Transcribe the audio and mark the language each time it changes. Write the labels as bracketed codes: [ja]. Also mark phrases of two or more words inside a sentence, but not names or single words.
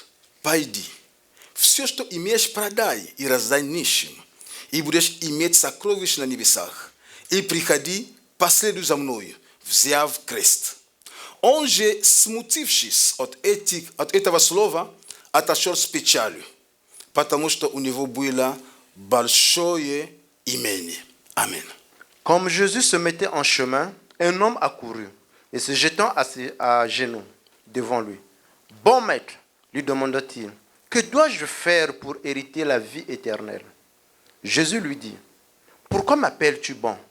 [ru] Пойди, все, что имеешь, продай и раздай нищим, и будешь иметь сокровища на небесах. И приходи, последуй за мной, взяв крест». Он же, смутившись от этого слова, отошел с печалью, потому что у него было большое имение. Аминь. [fr] Comme Jésus se mettait en chemin, un homme accourut et se jetant à genoux devant lui, Bon maître, lui demanda-t-il, que dois-je faire pour hériter la vie éternelle? Jésus lui dit, pourquoi m'appelles-tu bon?